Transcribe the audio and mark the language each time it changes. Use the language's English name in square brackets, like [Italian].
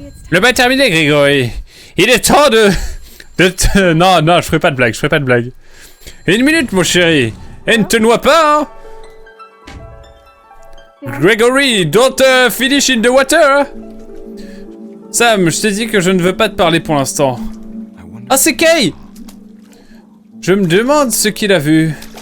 [French] Le bain est terminé, Grégory. Il est temps de... Non, je ferai pas de blague, Une minute, mon chéri. Et ne te noie pas, hein. [English] Grégory, don't finish in the water. [French] Sam, je t'ai dit que je ne veux pas te parler pour l'instant. Ah, c'est Kay. Je me demande ce qu'il a vu.